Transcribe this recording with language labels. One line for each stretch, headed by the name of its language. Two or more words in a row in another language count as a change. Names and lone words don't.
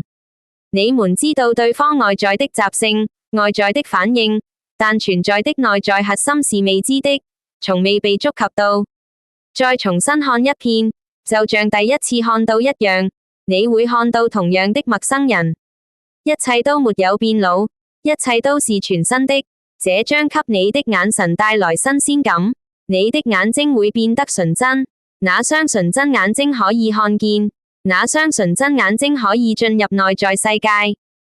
Chinese: 你們知道對方外在的習性、外在的反應，但存在的內在核心是未知的，從未被觸及到。再重新看一遍，就像第一次看到一樣，你會看到同樣的陌生人。一切都沒有變老，一切都是全新的。這將給你的眼神帶來新鮮感，你的眼睛會變得純真。那雙純真眼睛可以看見，那雙純真眼睛可以進入內在世界。